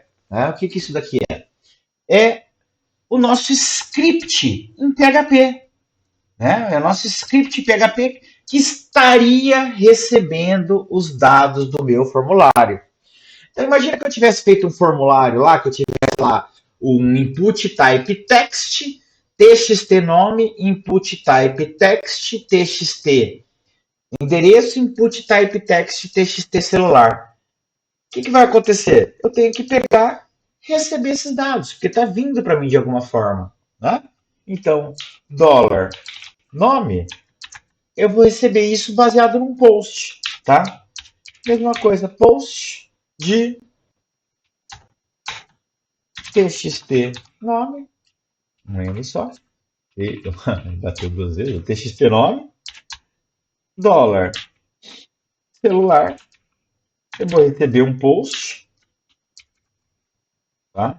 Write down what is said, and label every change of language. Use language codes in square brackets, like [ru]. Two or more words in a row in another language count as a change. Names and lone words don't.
[pt] Né? O que isso daqui é? É o nosso script em PHP. Né? É o nosso script PHP que estaria recebendo os dados do meu formulário. Então, imagina que eu tivesse feito um formulário lá, que eu tivesse lá um [en] input type text, [pt] txt nome, [en] input type text, [pt] txt endereço, [en] input type text, [pt] txt celular. O que vai acontecer? Eu tenho que pegar e receber esses dados, porque está vindo para mim de alguma forma. Né? Então, dólar nome, eu vou receber isso baseado num post, tá? Mesma coisa, post de txt nome, um N só, bateu duas vezes, txt nome, dólar celular, eu vou receber um post, tá?